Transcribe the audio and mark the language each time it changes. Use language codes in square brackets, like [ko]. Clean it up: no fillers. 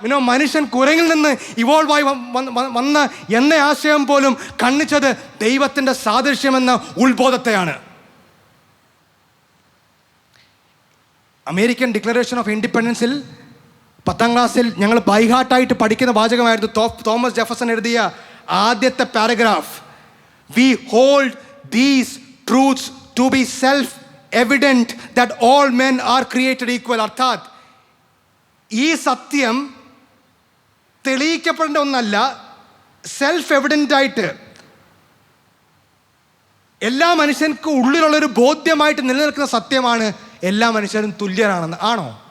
[ml] മനുഷ്യൻ കുരങ്ങിൽ നിന്ന് ഇവോൾവ് ആയി വന്ന എന്ന ആശയം പോലും ഖണ്ഡിച്ചത് ദൈവത്തിൻ്റെ സാദൃശ്യമെന്ന ഉത്ബോധത്തെയാണ്. അമേരിക്കൻ ഡിക്ലറേഷൻ ഓഫ് ഇൻഡിപെൻഡൻസിൽ 10ാം ക്ലാസ്സിൽ ഞങ്ങൾ ബൈഹാർട്ടായിട്ട് പഠിക്കുന്ന വാചകമായിരുന്നു തോമസ് ജെഫർസൺ എഴുതിയ ആദ്യത്തെ paragraph. [en] We hold these truths to be self-evident that all men are created equal. [ml] അർത്ഥാത് ഈ സത്യം തെളിയിക്കപ്പെടേണ്ട ഒന്നല്ല, സെൽഫ് എവിഡൻ്റ് ആയിട്ട് എല്ലാ മനുഷ്യർക്കും ഉള്ളിലുള്ളൊരു ബോധ്യമായിട്ട് നിലനിൽക്കുന്ന സത്യമാണ് എല്ലാ മനുഷ്യരും തുല്യരാണെന്ന്. ആണോ?